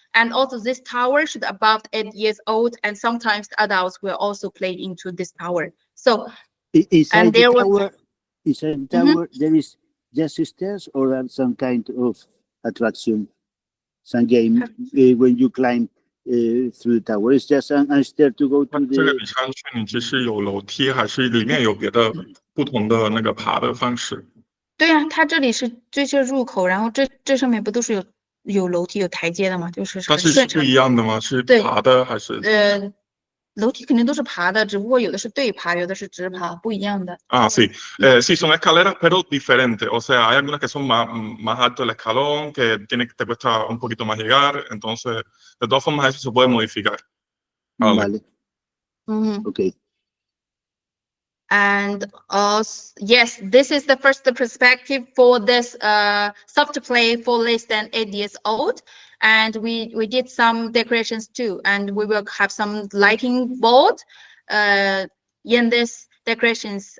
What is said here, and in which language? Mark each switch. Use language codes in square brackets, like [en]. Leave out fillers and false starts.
[en] And also this tower should above 8 years old, and sometimes the adults will also play into this tower. So inside the tower, there is just stairs, or there some kind of attraction, some game when you climb through the tower. It's just a stair to go to [zh] 这个 [en] the. [zh] 你上去，你只是有楼梯，还是里面有别的不同的那个爬的方式？对啊，它这里是这是入口，然后这上面不都是有楼梯有台阶的吗？就是它是不一样的吗？是爬的还是？楼梯肯定都是爬的，只不过有的是对爬，有的是直爬，不一样的。 [es] Ah, sí. Sí, son escaleras, pero diferentes. O sea, hay algunas que son más alto el escalón, que te cuesta un poquito más llegar. Entonces, de todas formas, eso se puede modificar. Vale. Mm-hmm. [en] Okay. And yes, this is the first perspective for this soft play for less than 8 years old. and we did some decorations too, and we will have some lighting board in this decorations.